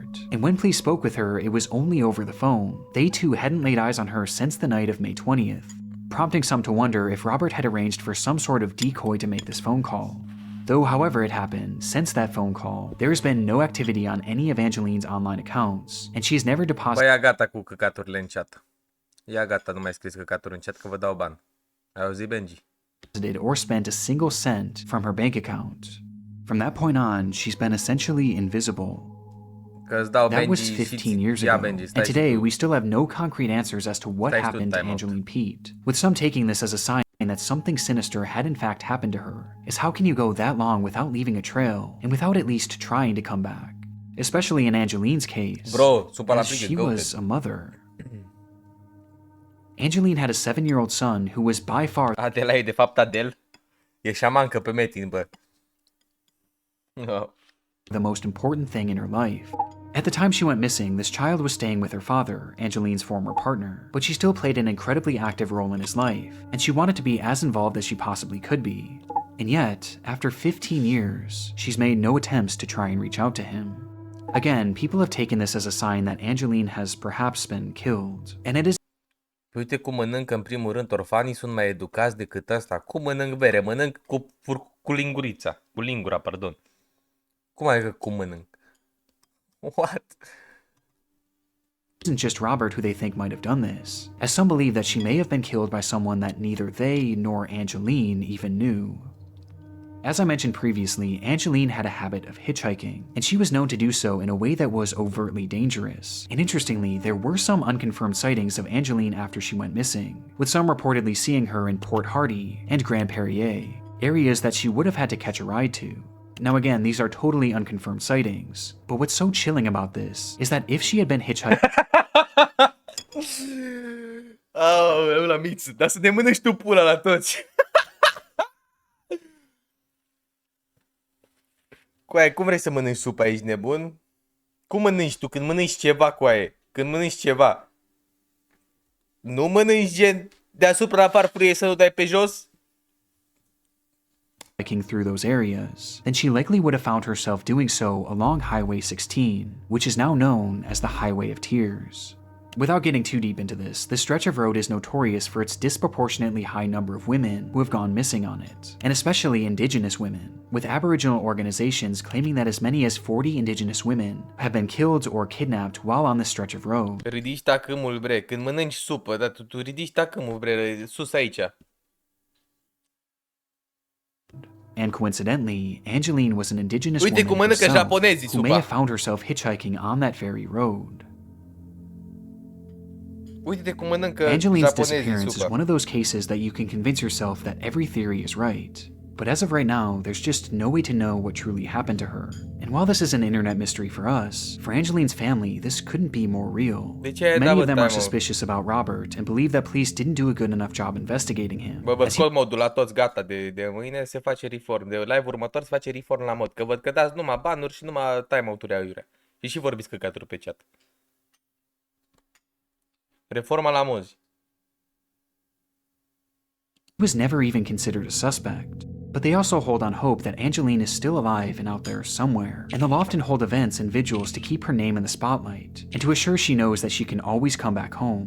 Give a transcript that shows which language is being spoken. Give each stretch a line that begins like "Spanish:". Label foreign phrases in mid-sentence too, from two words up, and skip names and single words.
English: And when police spoke with her, it was only over the phone. They too hadn't laid eyes on her since the night of May 20th, prompting some to wonder if Robert had arranged for some sort of decoy to make this phone call. Though, however it happened, since that phone call, there has been no activity on any of Angeline's online accounts, and she has never deposited.
Romanian: Băi, ia gata cu căcaturile în chat. Ia gata, nu mai scrieți căcaturi în chat că vă dau bani. Ai auzit, Benji?
English: Or spent a single cent from her bank account. From that point on, she's been essentially invisible. That was 15 years ago, and today we still have no concrete answers as to what happened to Angeline Pete, with some taking this as a sign that something sinister had in fact happened to her, as how can you go that long without leaving a trail, and without at least trying to come back? Especially in Angeline's case, as she was a mother. Angeline had a 7-year-old son who was by far
Romanian: Adela e de fapt Adel. E șamancă pe metin, bă.
English: the most important thing in her life. At the time she went missing, this child was staying with her father, Angeline's former partner, but she still played an incredibly active role in his life, and she wanted to be as involved as she possibly could be. And yet, after 15 years, she's made no attempts to try and reach out to him. Again, people have taken this as a sign that Angeline has perhaps been killed, and it is.
Romanian: Uite cum mănâncă în primul rând, orfanii sunt mai educați decât ăsta. Cum mănânc bere? Mănânc cu lingurița. Cu lingura, pardon. Cum adică cum mănânc?
English: What? It isn't just Robert who they think might have done this, as some believe that she may have been killed by someone that neither they nor Angeline even knew. As I mentioned previously, Angeline had a habit of hitchhiking, and she was known to do so in a way that was overtly dangerous. And interestingly, there were some unconfirmed sightings of Angeline after she went missing, with some reportedly seeing her in Port Hardy and Grand Perrier, areas that she would have had to catch a ride to. Now again, these are totally unconfirmed sightings, but what's so chilling about this is that if she had been hitchhiking...
Romanian: Oh, la miță, dar să ne mănânci tu pula la toți. Coaie, cum vrei să mănânci supa, ești nebun? Cum mănânci tu când mănânci ceva, coaie? Când mănânci ceva. Nu mănânci gen deasupra la farfurie să nu dai pe jos?
English: Hiking through those areas, then she likely would have found herself doing so along Highway 16, which is now known as the Highway of Tears. Without getting too deep into this stretch of road is notorious for its disproportionately high number of women who have gone missing on it, and especially Indigenous women, with Aboriginal organizations claiming that as many as 40 Indigenous women have been killed or kidnapped while on this stretch of road.
Romanian: Ridici tacâmul, bre, când mănânci supă, dar tu ridici tacâmul, bre, sus aici.
English: And coincidentally, Angeline was an Indigenous woman herself who may have found herself hitchhiking on that very road. Angeline's disappearance is one of those cases that you can convince yourself that every theory is right. But as of right now, there's just no way to know what truly happened to her, and And while this is an internet mystery for us, for Angeline's family, this couldn't be more real.
Romanian: De ce ai dat,
English: Many
Romanian: bă,
English: of them are
Romanian: time-ul?
English: suspicious about Robert and believe that police didn't do a good enough job investigating him.
Romanian: Bă,
English: as he-
Romanian: scot modul la toți, gata, de mâine se face reform. De live următor se face reform la mod. Că văd că dați numai banuri și numai time-out-uri aiurea. Și vorbiți căcaturi pe chat. Reforma la mozi.
English: He was never even considered a suspect. But they also hold on hope that Angeline is still alive and out there somewhere, and they'll often hold events and vigils to keep her name in the spotlight, and to assure she knows that she can always come back home.